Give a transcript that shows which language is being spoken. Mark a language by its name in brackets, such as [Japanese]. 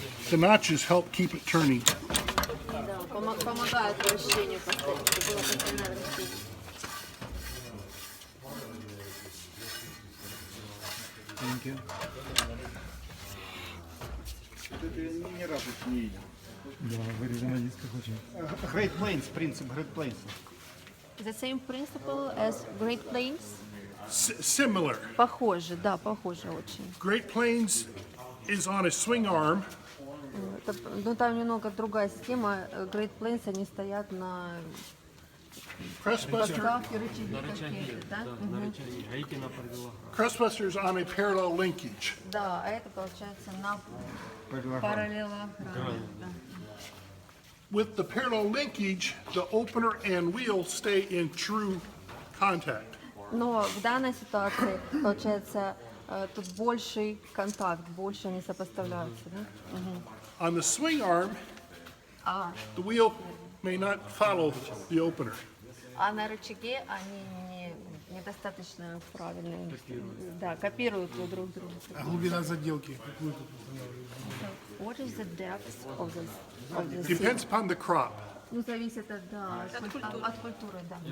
[English] The notches help keep it turning. [Russian] Да, помогает вращению поставить, чтобы было постоянное вращение. [English] Thank you. [Russian] это я ни разу не видел. Да, вырезано на дисках очень. Great Plains, принцип Great Plains. [English] The same principle as Great Plains? Similar. [Russian] Похоже, да, похоже очень. [English] Great Plains is on a swing arm. [Russian] Ну, там немного другая система. Great Plains, они стоят на [English] Crestbuster. [Russian] ставке, рычаги какие-то, да? Мгм. [English] Crestbuster is on a parallel linkage. [Russian] Да, а это получается на параллелограмме. Да. [English] With the parallel linkage, the opener and wheel stay in true contact. [Russian] Но в данной ситуации, получается, тут больший контакт, больше они сопоставляются, да? Мгм. [English] On the swing arm, [Russian] А, [English] the wheel may not follow the opener. [Russian] а на рычаге они недостаточно правильно, да, копируют друг друга. А глубина заделки? [English] What is the depth of the seed? Depends upon the crop. [Russian] Ну, зависит от, да, от культуры, да.